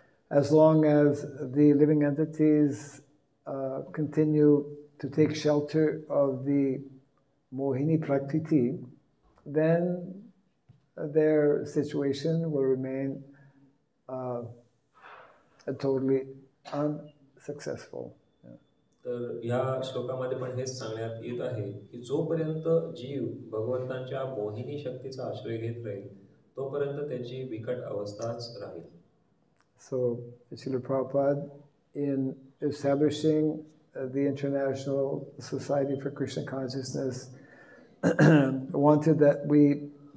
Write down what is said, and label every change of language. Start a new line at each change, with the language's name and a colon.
English: as long as the living entities continue to take shelter of the Mohini Prakriti, then their situation will remain totally unsuccessful.
Marathi: तर ह्या श्लोकामध्ये पण हेच सांगण्यात येत आहे की जोपर्यंत जीव भगवंतांच्या मोहिनी शक्तीचा आश्रय घेत राहील तोपर्यंत त्याची बिकट अवस्थाच राहील.
English: So Srila Prabhupada, in establishing the International Society for Krishna Consciousness, wanted that we